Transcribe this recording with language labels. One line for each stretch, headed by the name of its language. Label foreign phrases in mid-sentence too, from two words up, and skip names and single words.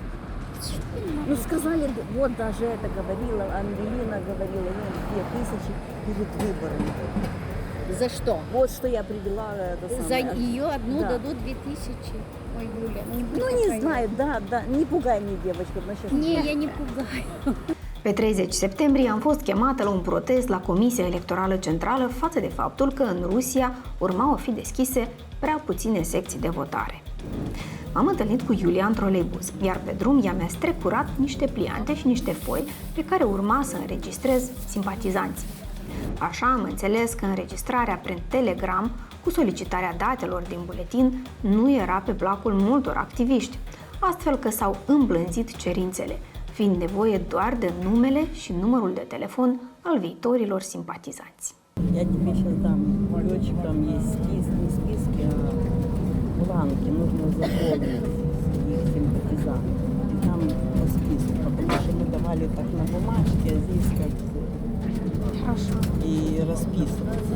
Russian: Ну, сказали, вот даже это говорила, Ангелина говорила, 2000 перед выборами. За что? Вот что я привела. Это За самое. ее одну Да. дадут 2000. Ой, Юля, Ну, не знаю, да. Не пугай меня, девочка. Не, я не пугаю.
Romanian: Pe 30 septembrie am fost chemată la un protest la Comisia Electorală Centrală față de faptul că în Rusia urmau a fi deschise prea puține secții de votare. M-am întâlnit cu Iulia în troleibuz, iar pe drum ea mi-a strecurat niște pliante și niște foi pe care urma să înregistrez simpatizanții. Așa am înțeles că înregistrarea prin Telegram cu solicitarea datelor din buletin nu era pe placul multor activiști, astfel că s-au îmblânzit cerințele, fiind nevoie doar de numele și numărul de telefon al viitorilor simpatizanți.
Russian: Я тебе сейчас дам летчикам есть не списки, а бланки. Нужно заполнить их симпатизантов. И там по списку, потому что мы давали так на бумажке, а здесь как и расписываться.